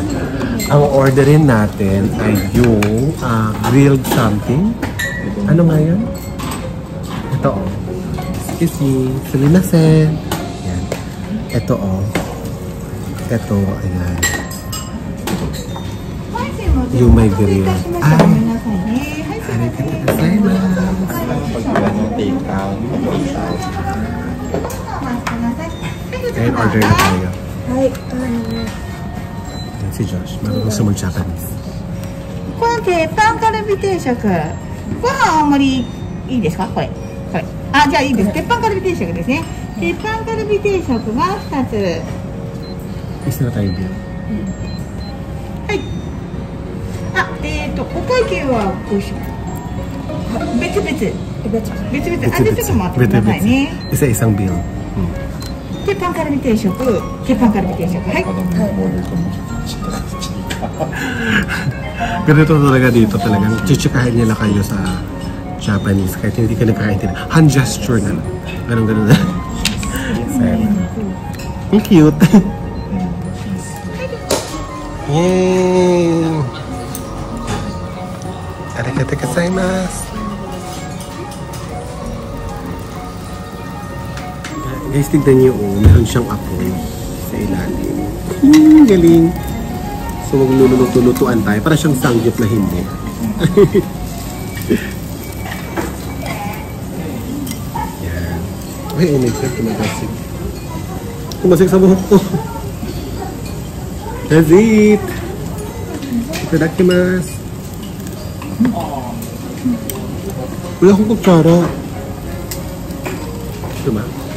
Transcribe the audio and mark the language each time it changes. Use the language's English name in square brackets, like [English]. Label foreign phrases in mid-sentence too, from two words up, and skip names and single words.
[Filipino] Ang orderin natin ay yung [English] grilled something. [Filipino] Ano nga yan? Ito o. [English] Excuse me. [Filipino] Suminasen. Ayan. Ito o. Ito. Ayan. Yung may grill. Ay. [Japanese] Arigatou gozaimasu. [Filipino] Ayan, order na tayo. Si Josh, marunong sa mag-Japanese. [Japanese] この鉄板カルビ定食、ご飯あんまりいいですか？これ。あ、じゃあいいです。鉄板カルビ定食ですね。鉄板カルビ定食が2つ。 [Filipino] Isa na tayo din. [Japanese] はい。あ、お会計はどうします？別々。別々。あ、じゃあちょっと待ってくださいね。 [Filipino] Isa-isang bill. [Japanese] 鉄板カルビ定食、鉄板カルビ定食。はい。 [Filipino] Ganito talaga dito talagang chichikahin nila kayo sa Japanese kahit hindi ka nagkakaintindihan. Hand gesture na lang. Ganun na. Ang cute. Yay! [Japanese] Arigatou gozaimasu. [Filipino] Guys, tignan niyo, meron siyang apoy sa ilalim. Galing. So, magluluto-lutuan tayo. Para siyang sanggip na hindi. Yan. Uy, [English] oh my God, [Filipino] tumagasig. Tumasig sa buhok ko. [English] That's it. [Japanese] Itadakimasu. [Filipino] Wala akong kutsara. Ito ba?